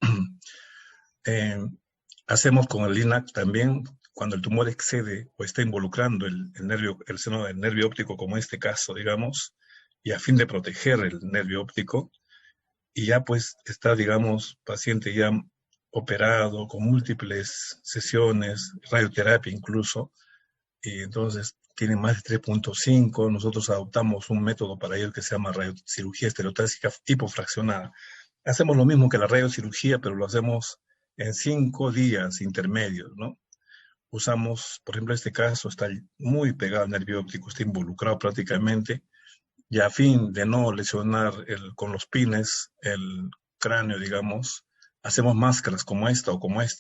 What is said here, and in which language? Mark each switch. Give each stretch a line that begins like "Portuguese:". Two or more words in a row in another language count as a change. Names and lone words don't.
Spanish: Hacemos con el LINAC también, cuando el tumor excede o está involucrando el seno del nervio óptico, como en este caso, digamos, y a fin de proteger el nervio óptico, y ya pues está, digamos, paciente ya operado con múltiples sesiones, radioterapia incluso. Y entonces, tienen más de 3.5. Nosotros adoptamos un método para ellos que se llama radiocirugía estereotáxica hipofraccionada. Hacemos lo mismo que la radiocirugía, pero lo hacemos en 5 días intermedios, ¿no? Usamos, por ejemplo, este caso está muy pegado al nervio óptico, está involucrado prácticamente, y a fin de no lesionar con los pines el cráneo, digamos, hacemos máscaras como esta o como esta.